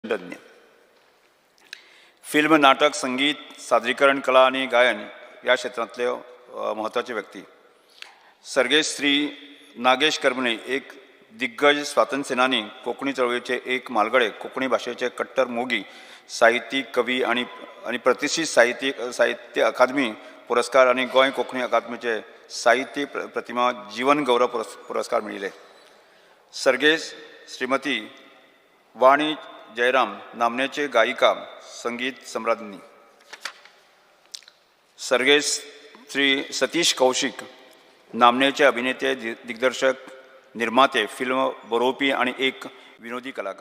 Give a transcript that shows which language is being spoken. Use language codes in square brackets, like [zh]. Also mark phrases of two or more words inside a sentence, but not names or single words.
[mr] तज्ञ फिल्म, नाटक, संगीत, सादरीकरण, कला आणि गायन या क्षेत्रातले महत्त्वाचे व्यक्ती. सर्गेश श्री नागेश करमले एक दिग्गज स्वातंत्र्य सेनानी, कोकणी चळवळीचे एक मालगडे, कोकणी भाषेचे कट्टर मोगी, साहित्यिक, कवी आणि प्रतिष्ठित साहित्य अकादमी पुरस्कार आणि गोंय कोंकणी अकादमीचे साहित्य प्रतिमा जीवन गौरव पुरस्कार मिळिले. [kok] सर्गेश श्रीमती वाणी जयराम नामनेचे गायिका, संगीत सम्राज्ञी. सर्गेश श्री सतीश कौशिक नामनेचे अभिनेते, दिग्दर्शक, निर्माते, फिल्म बरोवपी आणि एक विनोदी कलाकार.